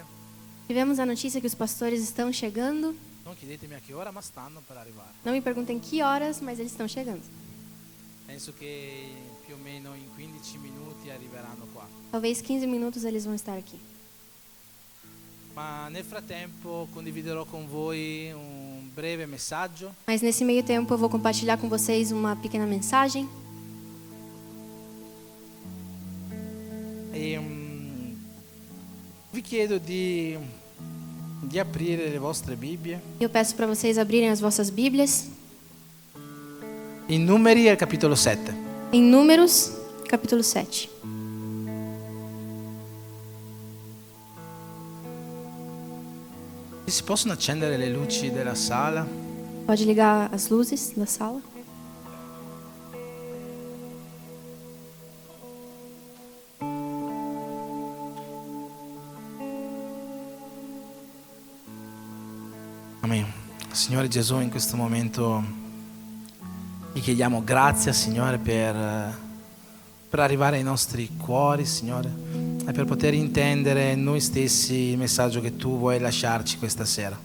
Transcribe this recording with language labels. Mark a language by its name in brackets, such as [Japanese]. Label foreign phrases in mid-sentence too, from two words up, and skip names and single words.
[Portuguese] Tivemos a notícia que os pastores estão chegando. [Italian] Non chiedetemi a che ora, ma stanno per arrivare. [Portuguese] Não me perguntem que horas, mas eles estão chegando. [Italian] Penso che più o meno in 15 minuti arriveranno qua. [Portuguese] Talvez 15 minutos eles vão estar aqui. [Italian] Ma nel frattempo condividerò con voi un breve messaggio. [Portuguese] Mas nesse meio tempo eu vou compartilhar com vocês uma pequena mensagem. [Italian] E vi chiedo di aprire le vostre Bibbie. [Portuguese] Eu peço para vocês abrirem as vossas Bíblias [Italian] In Numeri al capitolo 7. [Portuguese] em Números, capítulo 7. [Italian] Si possono accendere le luci della sala? [Portuguese] Pode ligar as luzes da sala? Amen. [Italian] Signore Gesù, in questo momento ti chiediamo grazia, Signore, per arrivare ai nostri cuori, Signore, e per poter intendere noi stessi il messaggio che tu vuoi lasciarci questa sera.